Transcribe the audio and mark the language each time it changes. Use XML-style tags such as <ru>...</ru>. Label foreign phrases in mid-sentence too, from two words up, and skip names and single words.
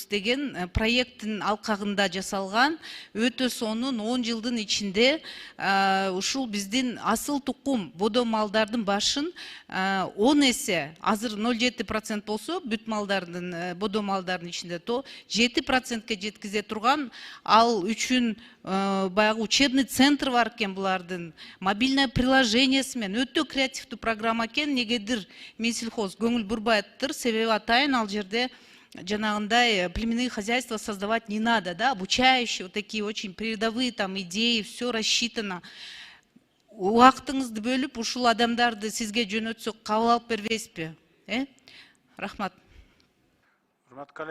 <ky>деген проекттин алкагында жасалган, өтө сонун 10 жылдын ичинде ушул биздин асыл тукум бодо малдардын башын 10 эсе, азыр 0,7% болсо, бүт малдардын, бодо малдардын ичинде то 7%ке жеткизе турган, ал үчүн баягы</ky> <ru>учебный центр</ru> <ky>бар экен булардын,</ky> <ru>мобильное приложениясы</ru> <ky>менен өтө креативдүү программа экен. Негедир Минсельхоз көңүл бурбай атыптыр, себеби атайын ал жерде жанагындай</ky> <ru>племенные хозяйства создавать не надо, да, обучающие, вот такие очень передовые там идеи, все рассчитано.</ru> <ky>Убактыңызды бөлүп, ушул адамдарды сизге жөнөтсөк кабыл алып бербейсизби? Рахмат.</ky>